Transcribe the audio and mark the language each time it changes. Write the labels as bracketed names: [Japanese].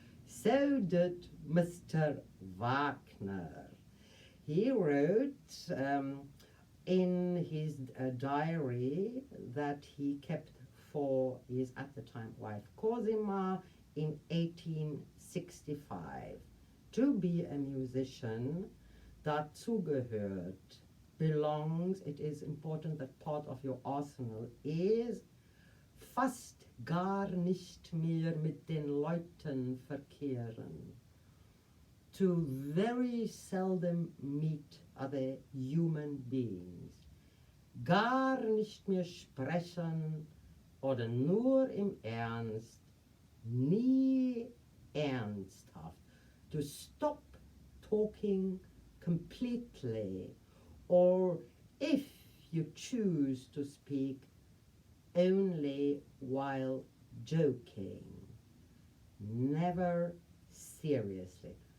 [English] So did Mr. Wagner. He wrote in his diary that he kept for his, at the time, wife Cosima in 1865. To be a musician, [German] dazugehört, [English] belongs, it is important that part of your arsenal is [German] fast gar nicht mehr mit den Leuten verkehren. [English] To very seldom meet other human beings. [German] Gar nicht mehr sprechen oder nur im Ernst, nie ernsthaft. [English] To stop talking completely, or if you choose to speak, only while joking, never seriously.